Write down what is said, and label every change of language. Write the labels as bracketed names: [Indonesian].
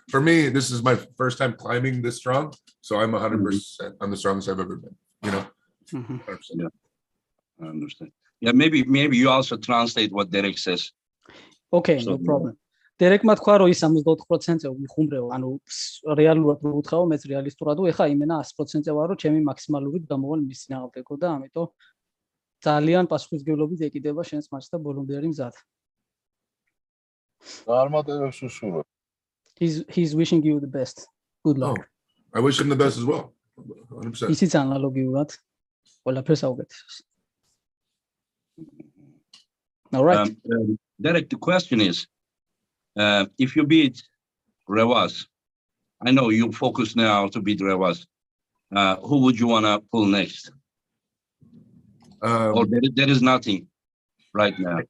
[English] For me, this is my first time climbing this strong, so I'm 100%. I'm the strongest I've ever been. 100%. Yeah, I understand. Yeah, maybe you also translate what Derek says. Okay, no problem. [Georgian] დერეკმა თქვა რომ ის 64%-ზე ვიხუმრეო, ანუ რეალურად რო ვუთხაო, მეც რეალისტურად ეხა იმენა 100%-ზე ვარო, ჩემი მაქსიმალურით გამოვალ მის წინააღმდეგო და ამიტომ ძალიან პასუხისმგებლობით ეკიდება შენს მატჩს და ბოლომდე არის მზად. წარმატებებს უსურვებ. [English] He's wishing you the best. Good luck. I wish him the best as well. 100%. [Georgian] ისიც ანალოგიურად ყველაფერს აუგეთებს. [English] All right. Derek, the question is, if you beat Revaz, I know you focus now to beat Revaz. Who would you want to pull next? Or there is nothing right now.